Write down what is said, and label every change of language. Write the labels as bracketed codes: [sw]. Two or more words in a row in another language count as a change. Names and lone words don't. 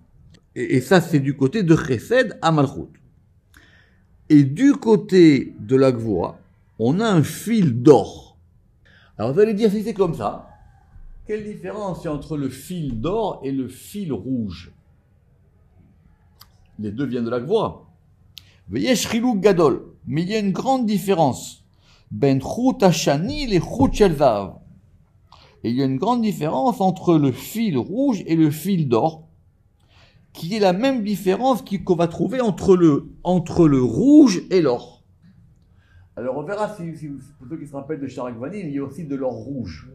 [fr] Et ça, c'est du côté de chesed à malchut. Et du côté de la gevura, on a un fil d'or. Alors vous allez dire, si c'est comme ça, quelle différence il y a entre le fil d'or et le fil rouge? Les deux viennent de la gevura. [he] ויש חילוק גדול, [fr] mais il y a une grande différence. [he] בין חוט השני לחוט של זהב. [fr] Et il y a une grande différence entre le fil rouge et le fil d'or, qui est la même différence qu'on va trouver entre le rouge et l'or. Alors on verra pour ceux qui se rappellent de Sharak Vanim, il y a aussi de l'or rouge.